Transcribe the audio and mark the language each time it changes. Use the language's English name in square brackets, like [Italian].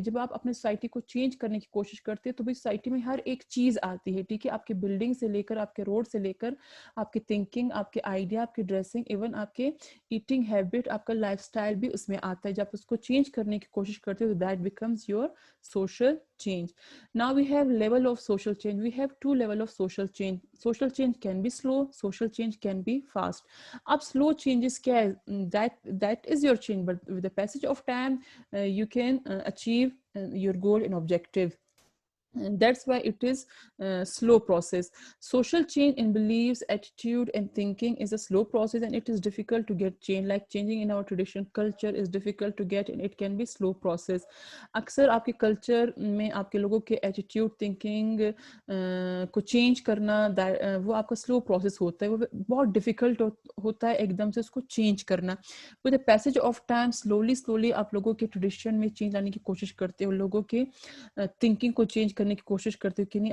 [Urdu] جب آپ اپنے سوسائٹی کو چینج کرنے کی کوشش کرتے ہیں تو بھی سوسائٹی میں ہر ایک چیز آتی ہے, ٹھیک ہے. آپ کے بلڈنگ سے لے کر, آپ کے روڈ سے لے کر, آپ کی تھنکنگ, آپ کے آئیڈیا, آپ کی ڈریسنگ, ایون آپ کے ایٹنگ ہیبٹ, آپ کا لائف سٹائل بھی اس میں آتا ہے. جب اس کو چینج کرنے کی کوشش کرتے ہو [English] That becomes your social change. Now we have level of social change. We have 2 level of social change. Social change can be slow, social change can be fast. [Urdu] Ab slow changes kya hai? [English] That is your change, but with the passage of time you can achieve your goal and objective. And that's why it is a slow process. Social change in beliefs, attitude and thinking is a slow process, and it is difficult to get change. Like changing in our tradition culture is difficult to get, and it can be slow process. [Urdu] اکثر آپ کے culture میں آپ کے لوگوں کے attitude, thinking کو change کرنا وہ آپ کا سلو پروسیس ہوتا ہے, وہ بہت ڈیفیکلٹ ہوتا ہے ایک دم سے اس کو چینج کرنا. [English] with a passage of time [Urdu] slowly آپ لوگوں کے ٹریڈیشن میں چینج لانے کی کوشش کرتے ہو, لوگوں کے تھنکنگ کو چینج کرنے کی کوشش کرتے ہو کہ نہیں.